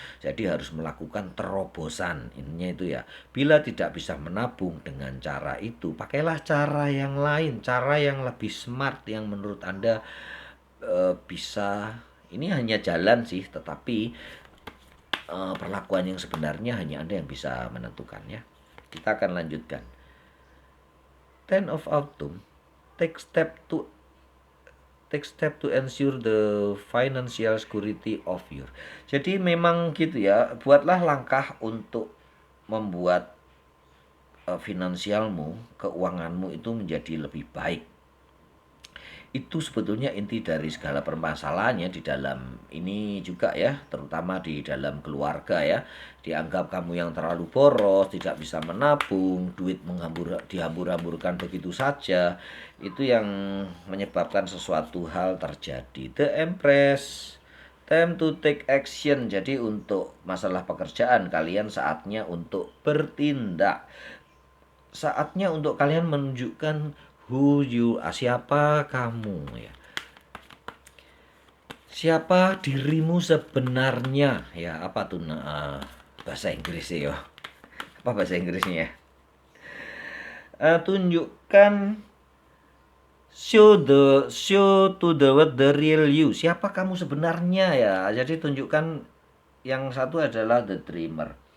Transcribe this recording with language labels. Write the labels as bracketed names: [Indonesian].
[Indonesian] Jadi harus melakukan terobosan, intinya itu ya. Bila tidak bisa menabung dengan cara itu, pakailah cara yang lain, cara yang lebih smart, yang menurut Anda bisa, ini hanya jalan sih, tetapi perlakuan yang sebenarnya hanya Anda yang bisa menentukan ya. Kita akan lanjutkan. [English] Ten of Autumn, take step to ensure the financial security of your. [Indonesian] Jadi memang gitu ya, buatlah langkah untuk membuat finansialmu, keuanganmu itu menjadi lebih baik. Itu sebetulnya inti dari segala permasalahannya di dalam ini juga ya, terutama di dalam keluarga ya. Dianggap kamu yang terlalu boros, tidak bisa menabung, duit dihambur-hamburkan begitu saja. Itu yang menyebabkan sesuatu hal terjadi. [English] The Empress, time to take action. [Indonesian] Jadi untuk masalah pekerjaan kalian saatnya untuk bertindak. Saatnya untuk kalian menunjukkan [English] who you are, [Indonesian] siapa kamu ya. Siapa dirimu sebenarnya ya, apa tuh bahasa Inggris ya. Apa bahasa Inggrisnya ya? Tunjukkan, [English] show to the world the real you. [Indonesian] Siapa kamu sebenarnya ya. Jadi tunjukkan, yang satu adalah the dreamer.